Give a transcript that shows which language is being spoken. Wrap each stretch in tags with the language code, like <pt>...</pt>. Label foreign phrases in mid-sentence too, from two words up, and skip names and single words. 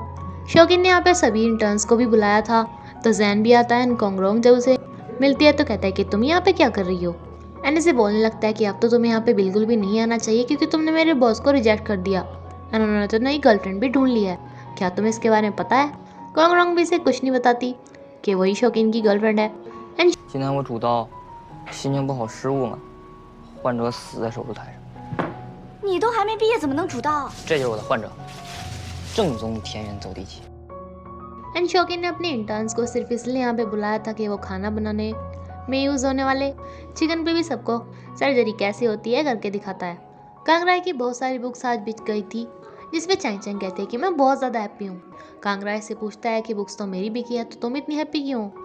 <hi>शौकीन ने यहाँ पे सभी इंटर्न्स को भी बुलाया था, तो जैन भी आता है एंड कोंगरोंग जब उसे मिलती है तो कहता है कि तुम यहाँ पे क्या कर रही हो, एंड इसे बोलने लगता है कि अब तो तुम्हें यहाँ पे बिल्कुल भी नहीं आना चाहिए, क्योंकि तुमने मेरे बॉस को रिजेक्ट कर दिया एंड उन्होंने तो नई गर्लफ्रेंड भी ढूंढ लिया है, क्या तुम्हें इसके बारे में पता है? कोंगरोंग भी इसे कुछ नहीं बताती कि वही शौकीन की गर्लफ्रेंड है एंड</hi> <zh>今天我主刀，心情不好失误了，患者死在手术台上。你都还没毕业，怎么能主刀？这就是我的患者，正宗田园走地鸡。</zh> <hi>एंड शौकीन ने अपने इंटर्न्स को सिर्फ इसलिए यहाँ पे बुलाया था कि वो खाना बनाने में यूज़ होने वाले चिकन पे भी सबको सर्जरी कैसे होती है करके दिखाता है। कांगराई की बहुत सारी बुक्स आज बिक गई थी, जिसपे चैंग चैंग कहते हैं कि मैं बहुत ज़्यादा हैप्पी हूँ। कांगराई से पूछता है कि बुक्स तो मेरी बिकी है, तो तुम इतनी हैप्पी क्यों हो?</hi>